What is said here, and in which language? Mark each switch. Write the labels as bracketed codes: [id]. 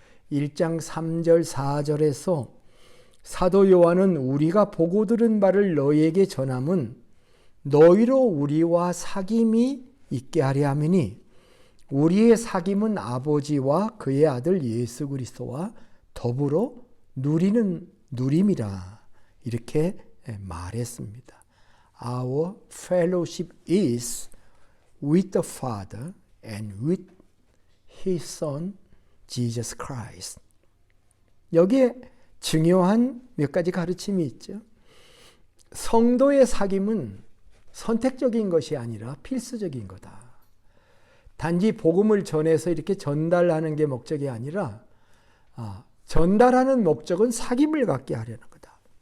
[ko] 1장 3절 4절에서 사도 요한은 우리가 보고 들은 바를 너희에게 전함은 너희로 우리와 사귐이 있게 하려 함이니 우리의 사귐은 아버지와 그의 아들 예수 그리스도와 더불어 누리는 누림이라 이렇게 말했습니다. [en] Our fellowship is with the Father and with His Son Jesus Christ. [ko] 여기에 중요한 몇 가지 가르침이 있죠. 성도의 사귐은 선택적인 것이 아니라 필수적인 거다. 단지 복음을 전해서 이렇게 전달하는 게 목적이 아니라 전달하는 목적은 사귐을 갖게 하려는 거다.